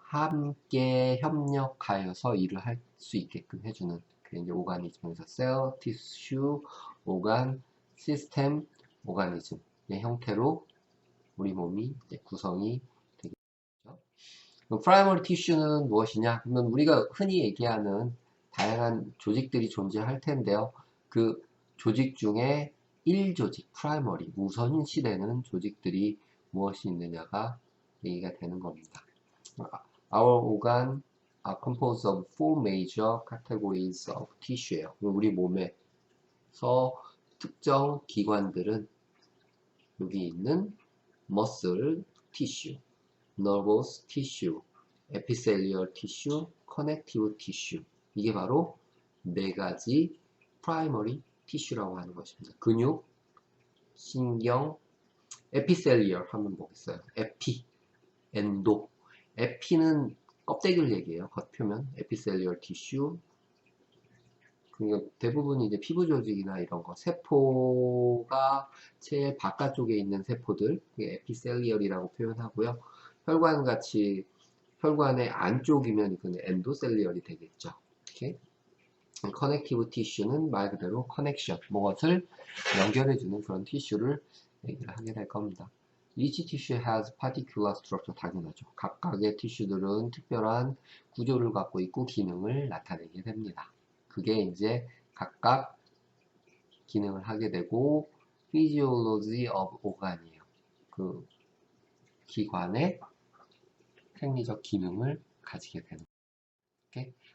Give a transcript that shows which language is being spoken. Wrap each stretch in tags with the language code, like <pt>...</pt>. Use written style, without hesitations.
<ko>함께 협력하여서 일을 할 수 있게끔 해주는 그게 이제 오가니즘에서 셀, 티슈, 오간, 시스템, 오가니즘의 형태로 우리 몸이 이제 구성이 되겠죠. 프라이머리 티슈는 무엇이냐? 그러면 우리가 흔히 얘기하는 다양한 조직들이 존재할 텐데요. 그 조직 중에 1조직, 프라이머리, 우선시되는 조직들이 무엇이 있느냐가 얘기가 되는 겁니다.</ko> <en>Our organ are composed of four major categories of tissue</en> <ko>예요. 우리 몸에서 특정 기관들은 여기 있는</ko> <en>muscle tissue, nervous tissue, epithelial tissue, connective tissue.</en> <ko>이게 바로 네 가지</ko> <en>primary tissue</en> <ko>라고 하는 것입니다. 근육, 신경, epithelial 하면 뭐겠어요? epi, endo. epi는 껍데기를 얘기해요. 겉표면,</ko> <en>epithelial tissue.</en> <ko>그러니까 대부분 이제 피부 조직이나 이런 거, 세포가 제일 바깥쪽에 있는 세포들, 그게 에피셀리얼이라고 표현하고요. 혈관 같이 혈관의 안쪽이면 이건 엔도셀리얼이 되겠죠. 이렇게. 커넥티브 티슈는 말 그대로 커넥션, 무엇을 연결해주는 그런 티슈를 얘기를 하게 될 겁니다.</ko> <en>Each tissue has particular structure.</en> <ko>당연하죠. 각각의 티슈들은 특별한 구조를 갖고 있고 기능을 나타내게 됩니다. 그게 이제 각각 기능을 하게 되고</ko> <en>physiology of organ</en> <ko>이에요. 그 기관의 생리적 기능을 가지게 되는 거예요.</ko>